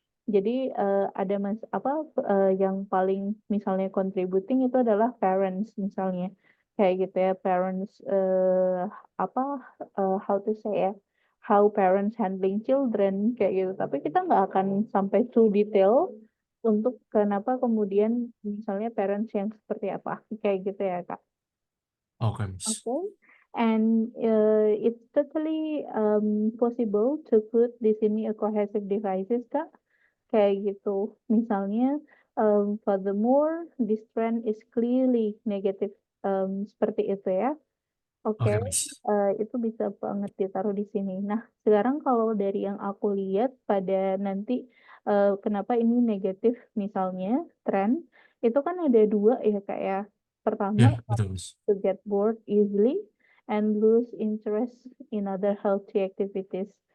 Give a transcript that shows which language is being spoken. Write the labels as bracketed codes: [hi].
[id] Jadi ada yang paling misalnya contributing itu adalah parents misalnya kayak gitu ya parents apa [en] how to say [id] ya [en] how parents handling children [id] kayak gitu. Tapi kita nggak akan sampai [en] too detail [id] untuk kenapa kemudian misalnya parents yang seperti apa kayak gitu ya Kak. Oke, Miss. [en] Okay. And it's totally possible to put [id] di sini [en] a cohesive devices Kak. [id] Kayak gitu. Misalnya, [en] furthermore, this trend is clearly negative, [id] seperti itu ya. Oke, Oke, Miss. itu bisa banget ditaruh di sini. Nah, sekarang kalau dari yang aku lihat pada nanti, kenapa ini negatif misalnya, tren, itu kan ada 2 ya, Kak, ya. Pertama, Ya, betul, Miss. [en] to get bored easily and lose interest in other healthy activities.